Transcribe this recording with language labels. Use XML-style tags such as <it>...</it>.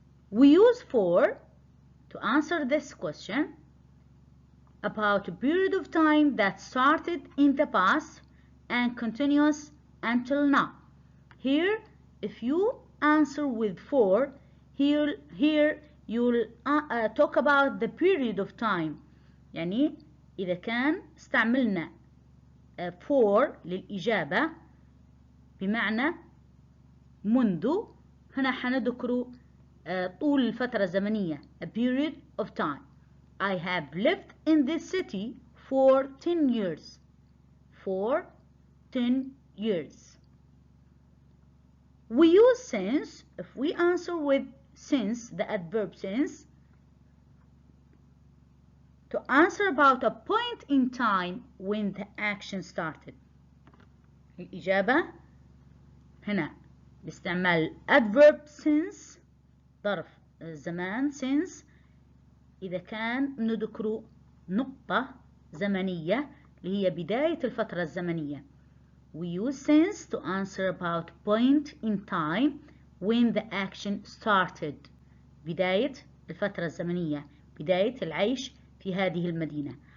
<en>We use for to answer this question about a period of time that started in the past and continues until now. Here, if you answer with for, here you'll talk about the period of time.</en> <ar>يعني إذا كان استعملنا for للإجابة بمعنى منذ، هنا حنذكر طول الفترة الزمنية</ar> <en>a period of time. I have lived in this city for 10 years. For 10 years. We use since. If we answer with since, the adverb since, to answer about a point in time when the action started.</en> <ar>الإجابة هنا باستعمال adverb since ظرف الزمان since إذا كان نذكر نقطة زمنية اللي هي بداية الفترة الزمنية.</ar> <en>We use since to answer about point in time when the action started.</en> <ar>بداية الفترة الزمنية، بداية العيش في هذه المدينة.</ar>